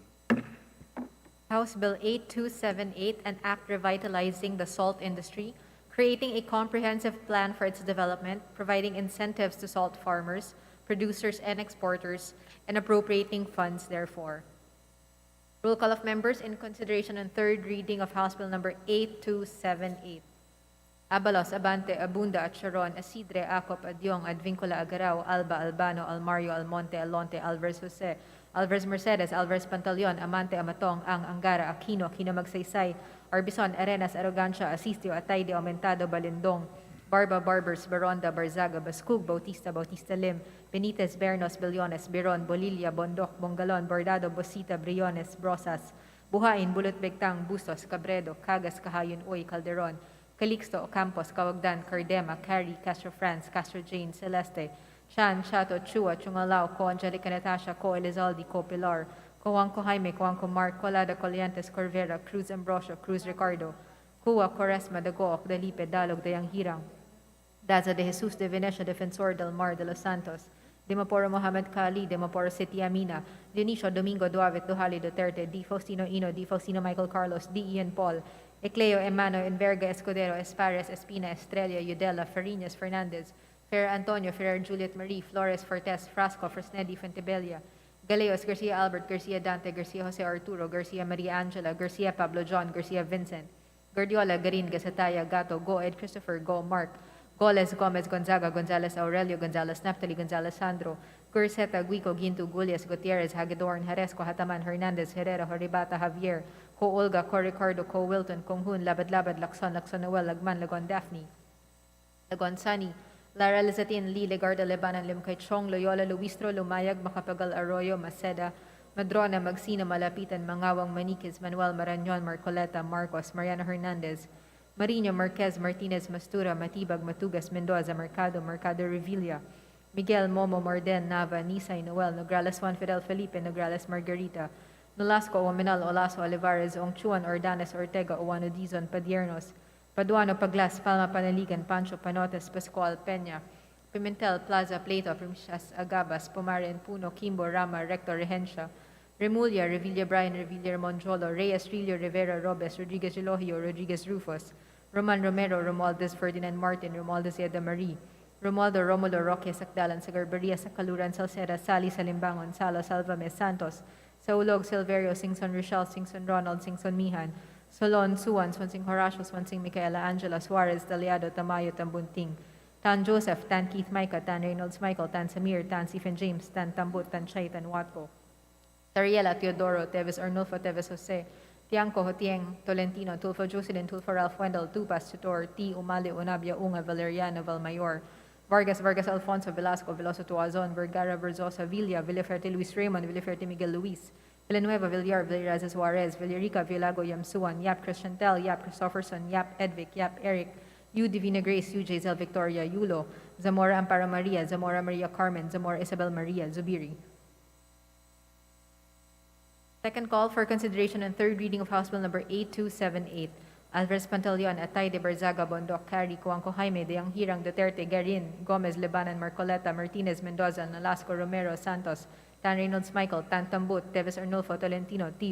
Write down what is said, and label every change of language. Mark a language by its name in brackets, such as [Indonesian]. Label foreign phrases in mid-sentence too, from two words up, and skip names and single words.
[English] House Bill 8278, an act revitalizing the salt industry, creating a comprehensive plan for its development, providing incentives to salt farmers, producers, and exporters, and appropriating funds therefore. Roll call of members in consideration on third reading of House Bill Number 8278. Abalos, Abante, Abunda, Acharon, Asidre, Acop, Adyong, Advincula, Agarao, Alba, Albano, Almario, Almonte, Alonte, Alvarez Jose, Alvarez Mercedes, Alvarez Pantaleon, Amante Amatong, Ang Angara, Aquino, Aquino Magsaysay, Arbison, Arenas, Arrogancia, Asistio, Atayde, Aumentado, Balindong, Barba, Barbers, Baronda, Barzaga, Bascug, Bautista, Bautista Lim, Benitez, Bernos, Billones, Biron, Bolilla, Bondok, Bongalon, Bordado, Bosita, Briones, Brosas, Buhain, Bulot Begtang, Bustos, Cabredo, Cagas, Kahayon, Uy, Calderon, Calixto, Campos, Cawagdan, Cardema, Cari, Castro France, Castro Jane, Celeste, Chan, Chato, Chua, Chungalao, Co Angelica Natasha, Co Elizalde, Co Pilar, Co Juanco Jaime, Co Juanco Mark, Colada Coliantes, Corvera, Cruz Ambrosio, Cruz Ricardo, Cua, Quaresma, Dagook, Dalipe, Dalog, Dayang Hirang, Daza de Jesus de Venecia, Defensor del Mar de los Santos, Dimaporo Mohamed Kali, Dimaporo City Amina, Dionisio Domingo Duavit, Duhali Duterte, D. Faustino Ino, D. Faustino Michael Carlos, D. Ian Paul, Ecleo Emano, Enverga Escudero, Espares, Espina, Estrella, Udela, Farinas, Fernandez, Fer Antonio, Ferrer Juliet Marie, Flores, Fortes, Frasco, Fresnedi, Fontebella, Galeos, Garcia Albert, Garcia Dante, Garcia Jose Arturo, Garcia Maria Angela, Garcia Pablo John, Garcia Vincent, Guardiola, Garin, Gasataya, Gato, Go Ed Christopher, Go Mark, Goles, Gomez, Gonzaga, Gonzalez Aurelio, Gonzalez Naftali, Gonzalez Sandro, Gurseta, Guico, Ginto, Gulias, Gutierrez, Hagedorn, Haresco, Hataman, Hernandez, Herrera, Horibata, Javier, Co Olga, Co Ricardo, Co Wilton, Konghun, Labad Labad, Lakson, Lakson Noel, Lagman, Lagon Daphne, Lagon Sunny, Lara Lizatin, Lee, Legarda, Lebanon, Limkay Chong, Loyola, Luistro, Lumayag, Macapagal, Arroyo, Maceda, Madrona, Magsina, Malapitan, Mangawang, Maniquez, Manuel, Marañon, Marcoleta, Marcos, Mariano Hernandez, Marino, Marquez, Martinez, Mastura, Matibag, Matugas, Mendoza, Mercado, Mercado Revilla, Miguel, Momo, Morden, Nava, Nisay, Noel, Nograles Juan Fidel Felipe, Nograles Margarita, Nolasco, Omenal, Olaso, Olivares, Ongchuan, Ordanes, Ortega, Owano, Dizon, Padiernos, Paduano, Paglas, Palma, Panaligan, Pancho, Panotes, Pascual, Peña, Pimentel, Plaza, Plato, Primicias, Agabas, Pumaren, Puno, Kimbo, Rama, Recto, Regencia, Remulla, Revilla Brian, Revilla Monjolo, Reyes, Trillo, Rivera, Robes, Rodriguez Elohio, Rodriguez Rufus, Roman Romero, Romualdez Ferdinand Martin, Romualdez Eda Marie, Romualdo Romulo Roque Sakdalan, Sagarbaria, Sakaluran, Salceda, Sally Salimbangon, Salo, Salvame, Santos, Saulog, Silverio, Singson Rochelle, Singson Ronald, Singson Mihan, Solon, Suwan, Swansing Horacio, Swansing Micaela, Angela Suarez, Daliado, Tamayo, Tambunting, Tan Joseph, Tan Keith Micah, Tan Reynolds Michael, Tan Samir, Tan Stephen James, Tan Tambut, Tan Chay, Tan Watko, Tariela, Teodoro, Teves Arnulfo, Teves Jose, Tiangco, Hotieng, Tolentino, Tulfo Jocelyn, Tulfo Ralph Wendell, Tupas, Tutor, T. Umali, Unabia, Unga, Valeriano, Valmayor, Vargas, Vargas Alfonso, Velasco, Veloso Tuazon, Vergara, Verzosa, Villa, Villaferte, Luis Raymond, Villaferte, Miguel Luis, Villanueva, Villar, Villaraza Suarez, Villarica, Villago, Yamsuan, Yap Christiantel, Yap Christopherson, Yap Edvic, Yap Eric, U. Divina Grace, U. Giselle Victoria, Yulo, Zamora Amparo Maria, Zamora Maria Carmen, Zamora Isabel Maria, Zubiri. Second call for consideration and third reading of House Bill number 8278. Alvarez Pantaleon, Atay de Barzaga, Bondok, Cari, Cuanco Jaime, Deang Hirang, Duterte, Garin, Gomez, Lebanon, Marcoleta, Martinez, Mendoza, Nolasco, Romero, Santos, Tan Reynolds Michael, Tan Tambut, Teves Arnulfo, Tolentino, T.